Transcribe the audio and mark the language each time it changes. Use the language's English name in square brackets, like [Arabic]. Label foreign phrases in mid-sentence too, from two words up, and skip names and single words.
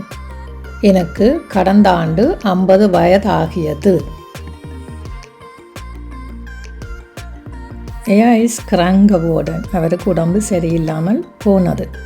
[Tamil] எனக்கு கடந்த ஆண்டு 50 வயதாகியது. [German] Er ist krank geworden. [Tamil] அவருக்கு உடம்பு சரியில்லாமல் போனது.